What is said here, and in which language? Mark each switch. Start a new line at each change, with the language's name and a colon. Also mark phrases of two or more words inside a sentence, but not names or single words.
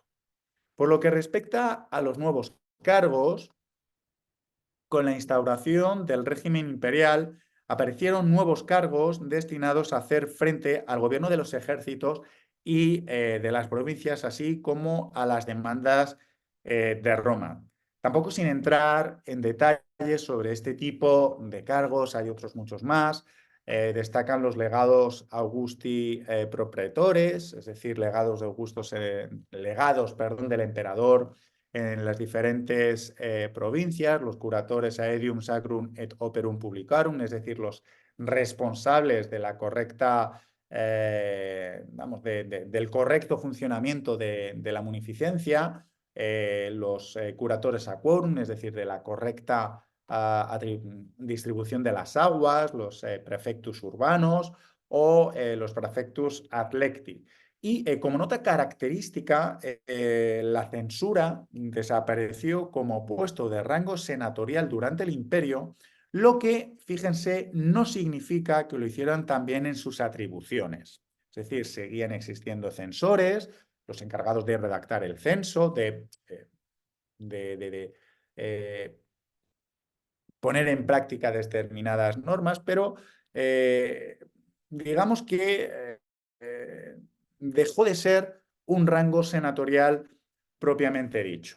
Spanish: Por lo que respecta a los nuevos cargos, con la instauración del régimen imperial aparecieron nuevos cargos destinados a hacer frente al gobierno de los ejércitos y de las provincias, así como a las demandas de Roma. Tampoco sin entrar en detalles sobre este tipo de cargos, hay otros muchos más. Destacan los legados
Latin: Augusti pro praetores,
Spanish: es decir, legados de Augustos, legados, perdón, del emperador en las diferentes provincias, los
Latin: curatores aedium sacrum et operum publicarum,
Spanish: es decir, los responsables de la correcta, del correcto funcionamiento de la munificencia, los
Latin: curatores a quorum,
Spanish: es decir, de la correcta distribución de las aguas, los prefectus urbanos o los
Latin: prefectus atlecti.
Spanish: Y como nota característica, la censura desapareció como puesto de rango senatorial durante el imperio, lo que, fíjense, no significa que lo hicieran también en sus atribuciones. Es decir, seguían existiendo censores, los encargados de redactar el censo, de poner en práctica determinadas normas, pero digamos que dejó de ser un rango senatorial propiamente dicho.